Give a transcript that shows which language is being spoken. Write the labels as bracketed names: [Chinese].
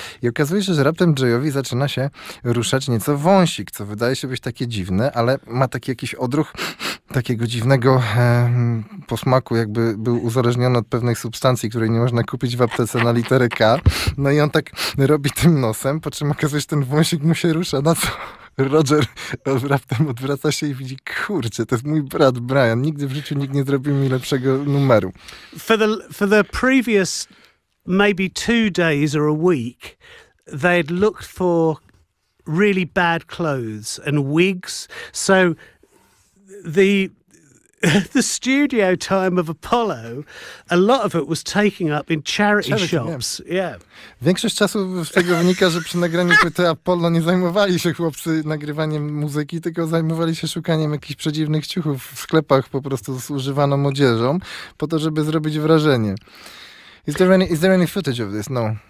[Polish] I okazuje się, że raptem Jayowi zaczyna się ruszać nieco wąsik, co wydaje się być takie dziwne, ale ma taki jakiś odruch takiego dziwnego posmaku, jakby był uzależniony od pewnej substancji, której nie można kupić w aptece na literę K. No i on tak robi tym nosem, po czym okazuje się, ten wąsik mu się rusza, na co Roger raptem odwraca się i widzi, kurczę, to jest mój brat Brian. Nigdy w życiu nikt nie zrobił mi lepszego numeru. [English] For the previous maybe 2 days or a week, they'd looked for really bad clothes and wigs. So the studio time of Apollo, a lot of it was taking up in charity shops. Yeah. [Polish] Większość czasu z tego wynika, że przy nagraniu płyty Apollo nie zajmowali się chłopcy nagrywaniem muzyki, tylko zajmowali się szukaniem jakichś przedziwnych ciuchów w sklepach po prostu z używaną odzieżą, po to, żeby zrobić wrażenie. [English] Is there any footage of this? No.